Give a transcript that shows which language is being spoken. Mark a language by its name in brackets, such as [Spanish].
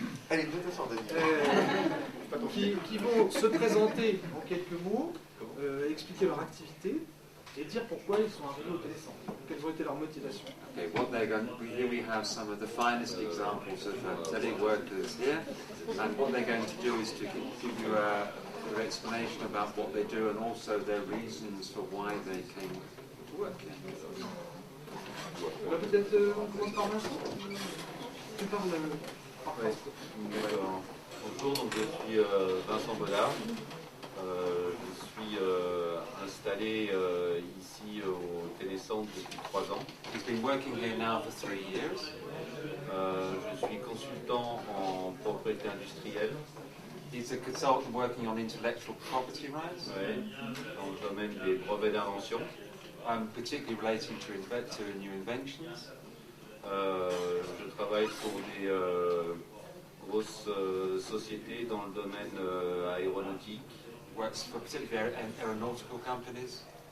[French] Allez, peut-être ça, Daniel. Qui vont se présenter en quelques mots, expliquer leur activité et dire pourquoi ils sont arrivés au télécentre. Quelles ont été leurs motivations. [English] Okay, what they're going here we have some of the finest examples of teleworkers here, and what they're going to do is to give you an explanation about what they do and also their reasons for why they came to work here. [French] Peut-être on commence par Vincent. Tu parles par France. Bonjour, donc je suis Vincent Bollard. Je suis installé ici au télécentre depuis 3 ans. [English] He's been working here now for 3 years. [French] Je suis consultant en propriété industrielle. [English] He's a consultant working on intellectual property rights, [French] Dans le domaine des brevets d'invention. [English] Particularly relating to new inventions. [French] Je travaille pour des grosses sociétés dans le domaine aéronautique. [English] Works for particularly aeronautical companies.